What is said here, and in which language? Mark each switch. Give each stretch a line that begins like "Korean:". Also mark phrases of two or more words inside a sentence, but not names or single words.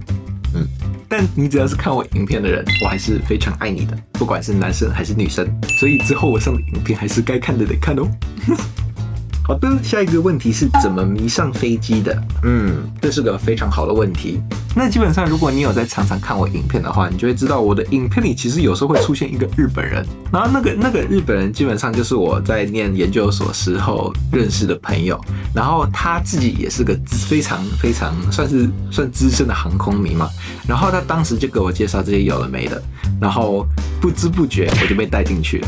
Chinese: 但你只要是看我影片的人，我還是非常愛你的，不管是男生還是女生。所以之後我上的影片還是該看的得看哦。好的，下一個問題是怎麼迷上飛機的？這是個非常好的問題。那基本上，如果你有在常常看我影片的話，你就會知道我的影片裡其實有時候會出現一個日本人，然後那個日本人基本上就是我在念研究所時候認識的朋友，然後他自己也是個非常算資深的航空迷嘛，然後他當時就給我介紹這些有的沒的，然後不知不覺我就被帶進去了。